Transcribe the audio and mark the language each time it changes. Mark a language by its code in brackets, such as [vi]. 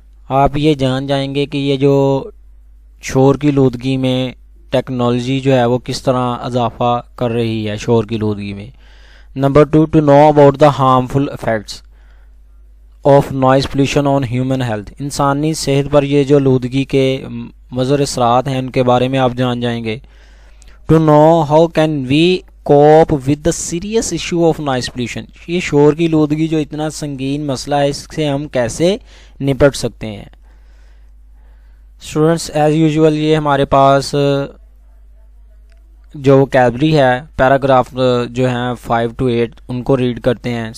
[ur] آپ یہ جان جائیں گے کہ یہ جو شور کی آلودگی میں ٹیکنالوجی جو ہے وہ کس طرح اضافہ کر رہی ہے شور کی آلودگی میں. [en] Number 2، to know about the harmful effects of noise pollution on human health. [ur] انسانی صحت پر یہ جو آلودگی کے مضر اثرات ہیں ان کے بارے میں آپ جان جائیں گے. [en] To know how can we cope with the serious issue of noise pollution. [ur] یہ شور کی آلودگی جو اتنا سنگین مسئلہ ہے اس سے ہم کیسے نپٹ سکتے ہیں. [en] students as usual [ur] یہ ہمارے پاس جو وکیبلری ہے پیراگراف جو ہیں 5 to 8 ان کو ریڈ کرتے ہیں.